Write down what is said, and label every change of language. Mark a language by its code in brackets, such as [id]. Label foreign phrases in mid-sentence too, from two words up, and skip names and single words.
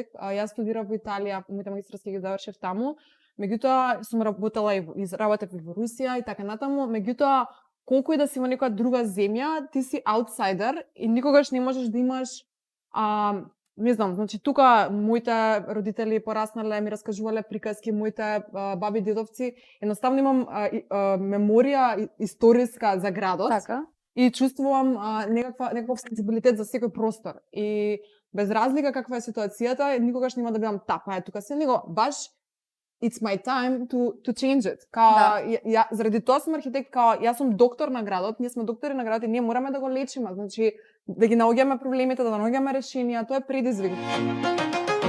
[mk] Јас студирав во Италија, моите магистарски ги завршив таму, меѓутоа сум работела и работев и во Русија и така натаму, меѓутоа колку и да си во некоја друга земја, ти си аутсайдер и никогаш не можеш да имаш не знам, значи тука моите родители пораснале, ми раскажувале приказки, моите баби дедовци, едноставно имам меморија историска за градот. Така. И чувствувам некаков сензибилитет за секој простор. И без разлика каква е ситуацијата, никогаш нема да бидам тапа е тука се, него баш [en] it's my time to change it. [mk] Заради тоа сум архитект, јас сум доктор на градот, ние сме доктори на градот и ние мораме да го лечиме, значи да ги наоѓаме проблемите, да наоѓаме решенија, тоа е предизвик.